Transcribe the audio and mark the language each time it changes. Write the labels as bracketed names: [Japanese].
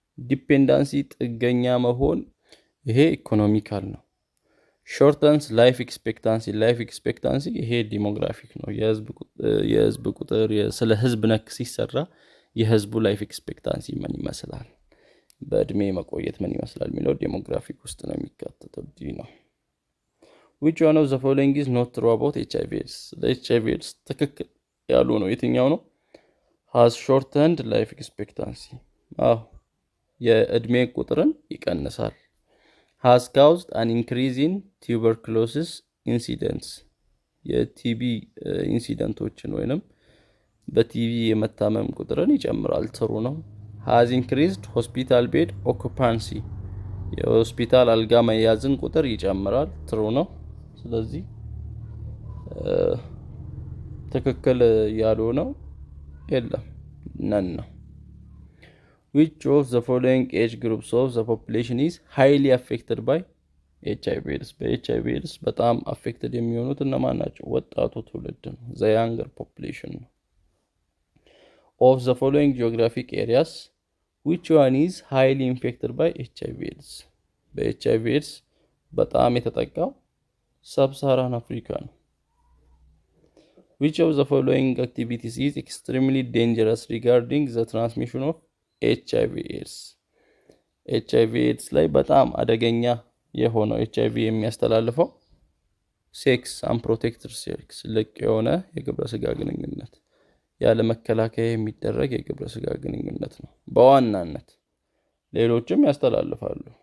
[Amharic] ዲፔንዳንሲ፣ ጥገኛ መሆን፣ ይሄ ኢኮኖሚካል ነው። ሾርተንስ ላይፍ ኤክስፔክታንሲ ይሄ ዲሞግራፊክ ነው። የህዝብ ቁጥር ስለ ህዝብ ነክ ሲሰራ የህዝቡ ላይፍ ኤክስፔክታንሲ ምን ይመስላል፣ በእድሜ መቆየት ምን ይመስላል የሚለው ዴሞግራፊክ ውስጥ ነው የሚካተተው። ነው። [English] which one of the following is not true about HIV AIDS? [Amharic] HIV AIDS ትክክል ያሉ ነው የትኛው ነው? [English] has shortened life expectancy [Amharic] የእድሜ ቁጥርን ይቀንሳል። [English] has caused an increase in tuberculosis incidents [Amharic] የቲቢ ኢንሲደንቶችን ወይንም በቲቢ የመታመም ቁጥርን ይጨምራል። ጥሩ ነው። [English] has increased hospital bed occupancy [Amharic] የሆስፒታል አልጋ መያዝን ቁጥር ይጨምራል። ጥሩ ነው። ስለዚህ ትክክል ያልሆነው የለም፣ ነን ነው። [English] which of the following age groups of the population is highly affected by HIV AIDS? [Amharic] በኤችአይቪ ኤድስ በጣም አፌክትድ የሚሆኑት እነማን ናቸው? ወጣቱ ትውልድ ነው። [English] the younger population ነው። of the following geographic areas which one is highly infected by HIV AIDS? [Amharic] በኤችአይቪ ኤድስ በጣም የተጠቃው ሳብ-ሳሃራን አፍሪካ ነው። [English] which of the following activities is extremely dangerous regarding the transmission of HIV AIDS? [Amharic] HIV AIDS ላይ በጣም አደገኛ የሆነው HIV የሚያስተላልፈው ሴክስ፣ አንፕሮቴክትድ ሴክስ፣ ልቅ የሆነ የግብረ ስጋ ግንኙነት፣ ያለ መከላከያ የሚደረግ የግብረ ስጋ ግንኙነት ነው በዋናነት። ሌሎችም ያስተላልፋሉ።